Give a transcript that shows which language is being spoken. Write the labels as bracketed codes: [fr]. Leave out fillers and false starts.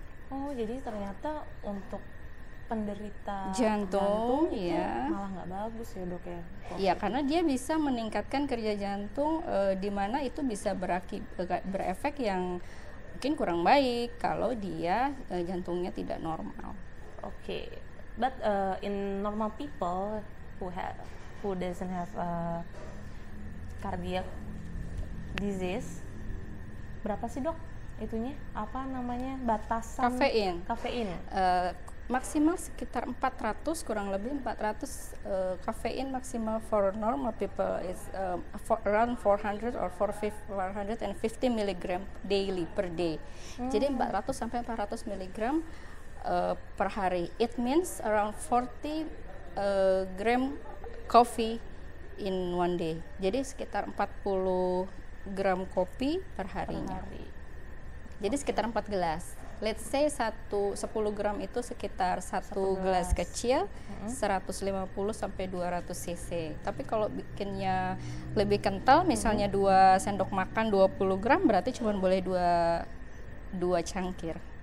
[id] Oh, jadi ternyata untuk penderita jantung ya malah nggak bagus ya dok ya? Iya, karena dia bisa meningkatkan kerja jantung, di mana itu bisa berefek yang mungkin kurang baik kalau dia jantungnya tidak normal. [en] Okay, but in normal people who doesn't have cardiac disease, [id] berapa sih dok itunya? Apa namanya batasan? Kafein. Maksimal sekitar 400, kurang lebih 400 kafein maksimal [en] for normal people is around 400 or 450 mg daily per day. [id] Jadi 400 sampai 400 mg per hari. [en] It means around 40 gram coffee in one day. [id] Jadi sekitar 40 gram kopi per harinya. Jadi sekitar 4 gelas. [en] Let's say [id] 10 gram itu sekitar 1 gelas kecil, 150 sampai 200 cc. Tapi kalau bikinnya lebih kental, misalnya 2 sendok makan 20 gram, berarti cuma boleh 2 cangkir.